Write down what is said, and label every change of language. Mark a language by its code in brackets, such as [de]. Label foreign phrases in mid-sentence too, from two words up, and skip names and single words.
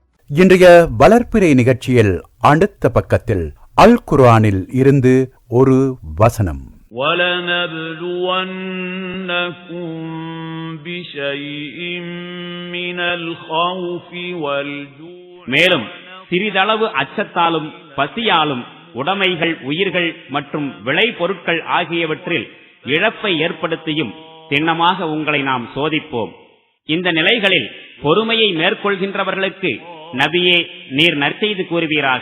[ta] இன்றைய வளர்ப்பிறை நிகழ்ச்சியில் அடுத்த பக்கத்தில் அல் குர்ஆனில் இருந்து ஒரு வசனம். [ar] وَلَنَبْلُوَنَّكُمْ بِشَيْءٍ مِّنَ الْخَوْفِ وَالْجُوعِ [ta] மேலும் சிறிதளவு அச்சத்தாலும் பசியாலும் உடைமைகள், உயிர்கள் மற்றும் விளைபொருட்கள் ஆகியவற்றில் இழப்பை ஏற்படுத்தியும் திண்ணமாக உங்களை நாம் சோதிப்போம். இந்த நிலைகளில் பொறுமையை மேற்கொள்கின்றவர்களுக்கு நபியே நீர் நற்செய்தி கூறுவீராக.